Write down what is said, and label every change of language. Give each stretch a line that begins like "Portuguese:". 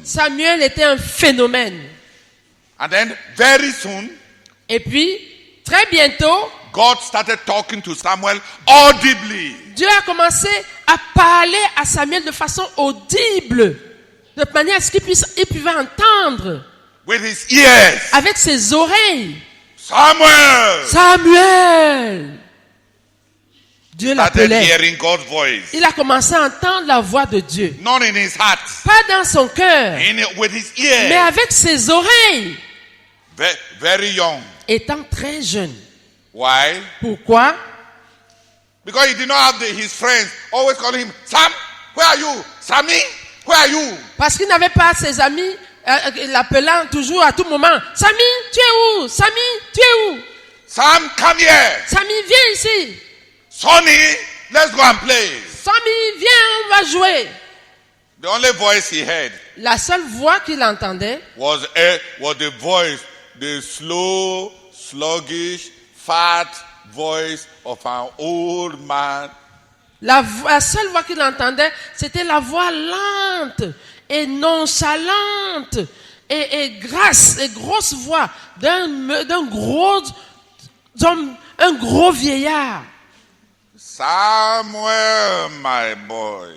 French: Samuel était un phénomène.
English: And then very soon,
French: Et puis, très bientôt,
English: God started talking to Samuel audibly.
French: Dieu a commencé à parler à Samuel de façon audible, de manière à ce qu'il pouvait entendre
English: With his ears.
French: avec ses oreilles. Samuel Samuel! Dieu
English: started
French: l'appelait.
English: hearing God's voice.
French: Il a commencé à entendre la voix de Dieu.
English: Not in his heart,
French: Pas dans son cœur,
English: with his
French: mais
English: ears.
French: avec ses oreilles.
English: Very young.
French: Étant très jeune.
English: Why?
French: Pourquoi?
English: Because he did not have his friends always calling him, Sam, where are you? Sammy, where are you?
French: Parce qu'il n'avait pas ses amis l'appelant toujours à tout moment. Samy, tu es où? Samy, tu es où?
English: Sam, come here.
French: Samy, viens ici.
English: Sonny, let's go and play.
French: Samy, viens, on va jouer.
English: The only voice he heard
French: La seule voix qu'il entendait,
English: was the voice, the slow, sluggish, fat voice of an old man.
French: la seule voix qu'il entendait, c'était la voix lente et nonchalante et grasse et grosse voix d'un gros homme, un gros vieillard.
English: Samuel, my boy.